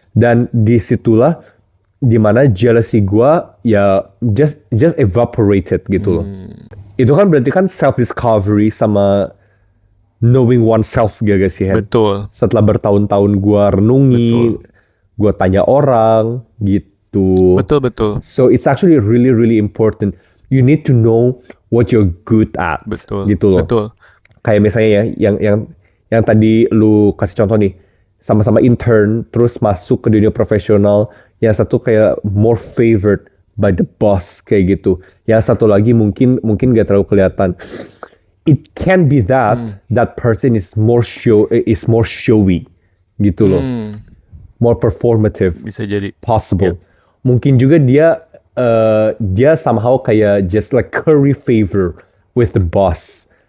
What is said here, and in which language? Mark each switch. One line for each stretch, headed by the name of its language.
Indonesian: Dan disitulah dimana jealousy gue ya
English: just evaporated
Indonesian: gitu loh. Itu kan berarti kan self discovery sama
English: knowing oneself
Indonesian: gak sih Hen? Betul. Setelah bertahun-tahun gue renungi, gue tanya orang gitu. Betul.
English: So it's actually really really important. You need to know what you're good at.
Indonesian: Betul. Gitu loh. Betul. Kayak misalnya ya, yang tadi lu kasih contoh nih, sama-sama intern terus masuk ke dunia profesional, yang satu kayak
English: more favored by the boss kayak gitu.
Indonesian: Yang satu lagi mungkin gak terlalu kelihatan.
English: It can be that person is more showy gitu loh. More performative.
Indonesian: Bisa jadi.
English: Possible.
Indonesian: Mungkin juga dia
English: somehow kayak just like curry favor with the boss.